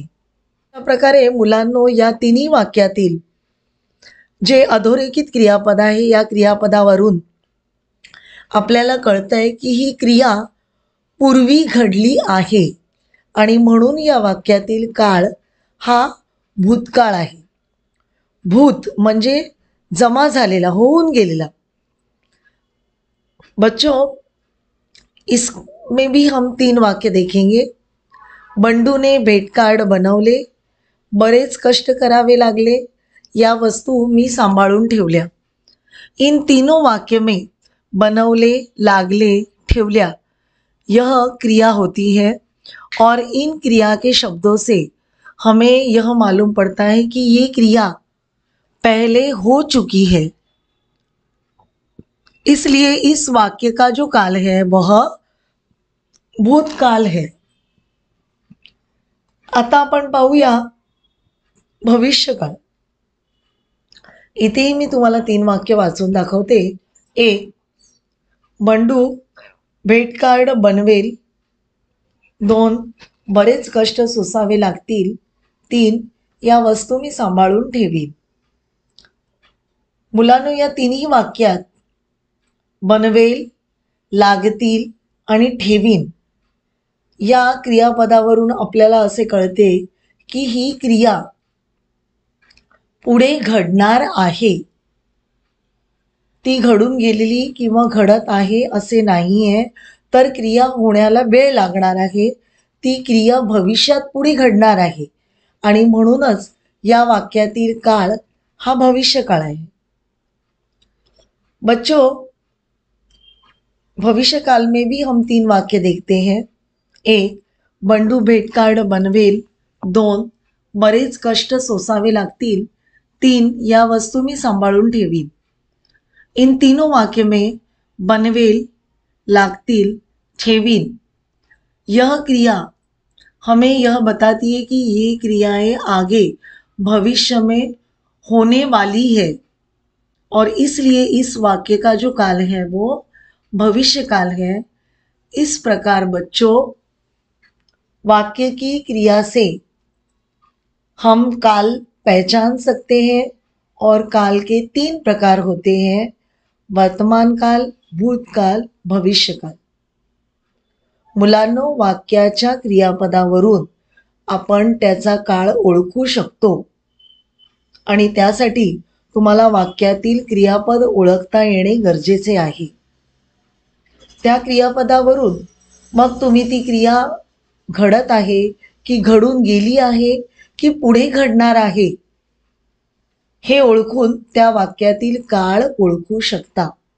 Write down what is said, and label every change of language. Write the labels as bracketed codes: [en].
[mr] अशा प्रकारे मुलांनो, या तिन्ही वाक्यातील जे अधोरेखित क्रियापद आहे या क्रियापदावरून आपल्याला कळतंय की ही क्रिया पूर्वी घडली आहे आणि म्हणून या वाक्यातील काळ हा भूतकाळ आहे. भूत म्हणजे जमा झालेला, होऊन गेलेला. [hi] बच्चों, इसमें भी हम 3 वाक्य देखेंगे. [mr] बंडू ने भेट कार्ड बनवले, बरेच कष्ट करावे लागले, या वस्तू मी सांभाळून ठेवल्या. [hi] इन तीनों वाक्य में बनवले, लागले, ठेवल्या यह क्रिया होती है और इन क्रिया के शब्दों से हमें यह मालूम पड़ता है कि ये क्रिया पहले हो चुकी है. इसलिए इस वाक्य का जो काल है वह भूतकाल है. [mr] आता आपण पाहूया भविष्यकाळ. इथेही मी तुम्हाला 3 वाक्य वाचून दाखवते. 1. बंडू भेट कार्ड बनवेल. 2. बरेच कष्ट सोसावे लागतील. 3. या वस्तू मी सांभाळून ठेवीन. मुलांनो, या तिन्ही वाक्यात बनवेल, लागतील आणि ठेवीन या क्रियापदावरून आपल्याला असे कळते की ही क्रिया पुढे घडणार आहे. ती घडून गेलेली किंवा घडत आहे असे नाही आहे, तर क्रिया होण्याला वेळ लागणार आहे. ती क्रिया भविष्यात पुढे घडणार आहे आणि म्हणूनच या वाक्यातील काळ हा भविष्यकाळ आहे. [hi] बच्चों, भविष्यकाल में भी हम 3 वाक्य देखते हैं. [mr] 1. बंडू भेट कार्ड बनवेल. 2. बरेच कष्ट सोसावे लागतील. 3. या वस्तू मी सांभाळून ठेवीन. [hi] इन तीनों वाक्य में बनवेल, लागतील, ठेवीन यह क्रिया हमें यह बताती है कि ये क्रियाएं आगे भविष्य में होने वाली है और इसलिए इस वाक्य का जो काल है वो भविष्य काल है. इस प्रकार बच्चों, वाक्य की क्रिया से हम काल पहचान सकते हैं और काल के 3 प्रकार होते हैं: वर्तमान काल, भूतकाल, भविष्यकाल. [mr] मुलांनो, वाक्याच्या क्रियापदावरून आपण त्याचा काळ ओळखू शकतो आणि त्यासाठी तुम्हाला वाक्यातील क्रियापद ओळखता येणे गरजेचे आहे. त्या क्रियापदावरून मग तुम्ही ती क्रिया घडत आहे की घडून गेली आहे की पुढे घडणार आहे हे ओळखून त्या वाक्यातील काळ ओळखू शकता.